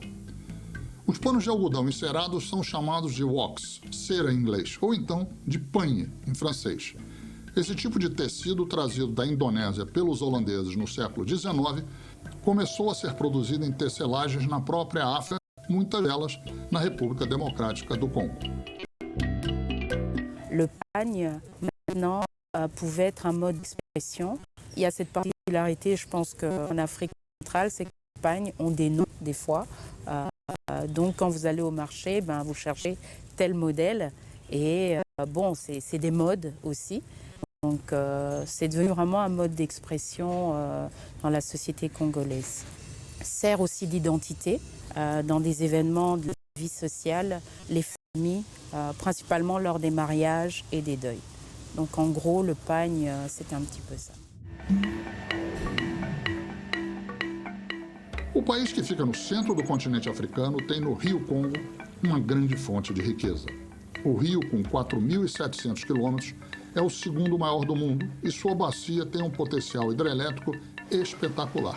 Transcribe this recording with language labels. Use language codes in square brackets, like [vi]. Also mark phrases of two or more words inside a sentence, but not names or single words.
[pt] Os panos de algodão encerados são chamados de wax, cera em inglês, ou então de panhe, em francês. Esse tipo de tecido, trazido da Indonésia pelos holandeses no século XIX, começou a ser produzido em tecelagens na própria África, muitas delas na República Democrática do Congo. [fr] Le pagne, maintenant, pouvait être un mode d'expression. Il y a cette particularité, je pense qu'en Afrique centrale, c'est que les pagnes ont des noms, des fois. Donc, quand vous allez au marché, vous cherchez tel modèle. Et bon, c'est des modes aussi. Donc, c'est devenu vraiment un mode d'expression dans la société congolaise. Sert aussi d'identité dans des événements de la vie sociale, les familles, principalement lors des mariages et des deuils. Donc en gros, le pagne, c'est un petit peu ça. [pt] O país que fica no centro do continente africano tem no Rio Congo uma grande fonte de riqueza. O rio, com 4.700 quilômetros, é o segundo maior do mundo e sua bacia tem um potencial hidrelétrico espetacular.